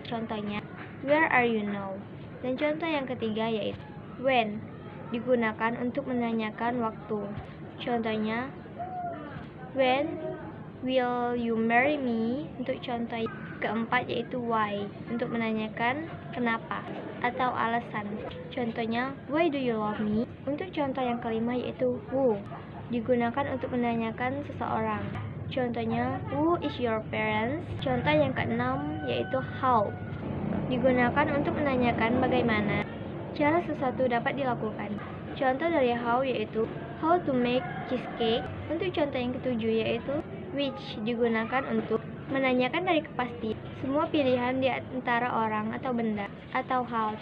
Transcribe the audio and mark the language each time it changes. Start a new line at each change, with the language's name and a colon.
English: Contohnya where are you now.
Indonesian: Dan contoh yang ketiga yaitu when digunakan untuk menanyakan waktu.
English: Contohnya when will you marry me.
Indonesian: Untuk contoh keempat yaitu why untuk menanyakan kenapa atau alasan. Contohnya
English: why do you love me.
Indonesian: Untuk contoh yang kelima yaitu who digunakan untuk menanyakan seseorang.
English: Contohnya who is your parents.
Indonesian: Contoh yang keenam yaitu how digunakan untuk menanyakan bagaimana cara sesuatu dapat dilakukan. Contoh dari
English: how yaitu how to make cheesecake.
Indonesian: Untuk contoh yang ketujuh yaitu which digunakan untuk menanyakan dari kepastian semua pilihan di antara orang atau benda atau hal.